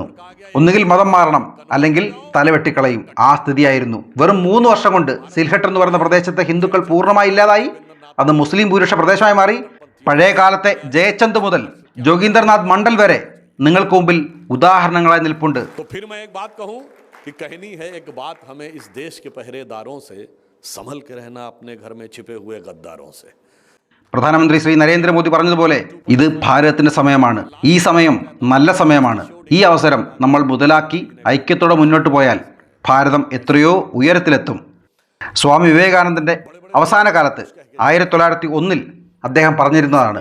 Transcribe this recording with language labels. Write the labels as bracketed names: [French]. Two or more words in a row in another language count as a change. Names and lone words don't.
[Malayalam] ഒന്നുകിൽ മതം മാറണം, അല്ലെങ്കിൽ തലവെട്ടിക്കളയും. ആ സ്ഥിതിയായിരുന്നു. വെറും 3 വർഷം കൊണ്ട് സിൽഹട്ട് എന്ന് പറയുന്ന പ്രദേശത്തെ ഹിന്ദുക്കൾ പൂർണ്ണമായി ഇല്ലാതായി. അത് മുസ്ലിം ഭൂരിപക്ഷ പ്രദേശമായി മാറി. പഴയ കാലത്തെ ജയചന്ദ് മുതൽ ജോഗീന്ദ്രനാഥ് മണ്ഡൽ വരെ നിങ്ങൾക്ക് മുമ്പിൽ ഉദാഹരണങ്ങളായി നിൽപ്പുണ്ട്. [Hindi] तो फिर मैं एक बात कहूं कि कहनी है एक बात हमें इस देश के पहरेदारों से, संभल के रहना अपने घर में छिपे हुए गद्दारों से. [Malayalam] പ്രധാനമന്ത്രി ശ്രീ നരേന്ദ്രമോദി പറഞ്ഞതുപോലെ ഇത് ഭാരതത്തിന്റെ സമയമാണ്. ഈ സമയം നല്ല സമയമാണ്. ഈ അവസരം നമ്മൾ മുതലാക്കി ഐക്യത്തോടെ മുന്നോട്ട് പോയാൽ ഭാരതം എത്രയോ ഉയരത്തിലെത്തും. സ്വാമി വിവേകാനന്ദന്റെ അവസാന കാലത്ത് 1901 അദ്ദേഹം പറഞ്ഞിരുന്നതാണ്.